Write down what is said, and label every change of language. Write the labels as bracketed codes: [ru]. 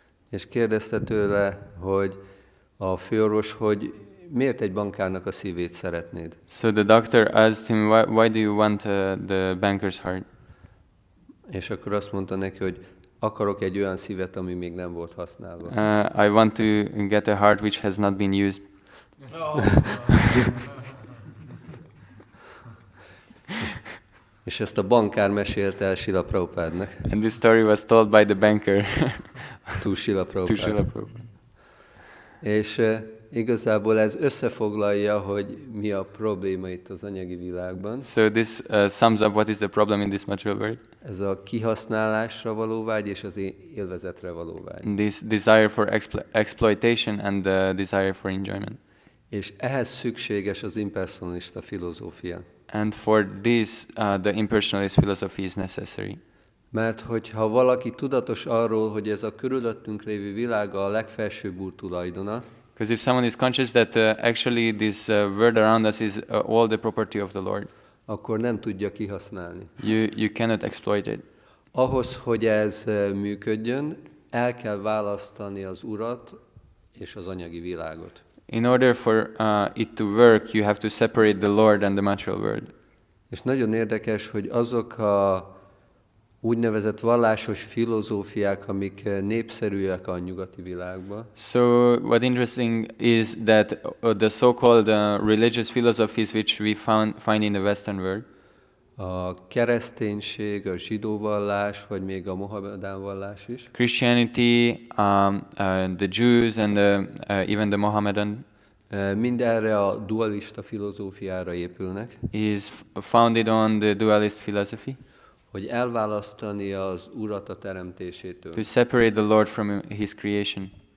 [hu] És kérdezte tőle, hogy a főorvos, hogy miért egy bankárnak a szívét szeretnéd? [en] So the doctor asked him, why do you want the banker's heart? [hu] És akkor azt mondta neki, hogy akarok egy olyan szívet, ami még nem volt használva. [en] I want to get a heart which has not been used. [hu] És ezt a bankár mesélte el Srila Prabhupádnak. [en] And this story was told by the banker To Srila to Prabhupada. Srila Prabhupada. [hu] És igazából ez összefoglalja, hogy mi a probléma itt az anyagi világban. [en] So this sums up what is the problem in this material world. [hu] Ez a kihasználásra való vágy és az élvezetre való vágy. [en] This desire for exploitation and the desire for enjoyment. [hu] És ehhez szükséges az impersonalista filozófia. [en] And for this, the impersonalist philosophy is necessary. [hu] Mert hogyha valaki tudatos arról, hogy ez a körülöttünk lévő világa a legfelsőbb úr tulajdona, [en] Because if someone is conscious that actually this world around us is all the property of the Lord, [hu] akkor nem tudja kihasználni. [en] you cannot exploit it. [hu] Ahhoz, hogy ez működjön, el kell választani az urat és az anyagi világot. [en] In order for it to work, you have to separate the Lord and the material world. [hu] És nagyon érdekes, hogy azok a úgynevezett vallásos filozófiák, amik népszerűek a nyugati világban, [en] So what interesting is that the so-called religious philosophies which we find in the Western world, [hu] a kereszténység, a zsidó vallás, vagy még a mohamedán vallás is, [en] Christianity, the Jews and even the Mohammedan, [hu] mind erre a dualista filozófiára épülnek, [en] is founded on the dualist philosophy, [hu] hogy elválasztani az urat a teremtésétől. [en] to separate the Lord from His creation.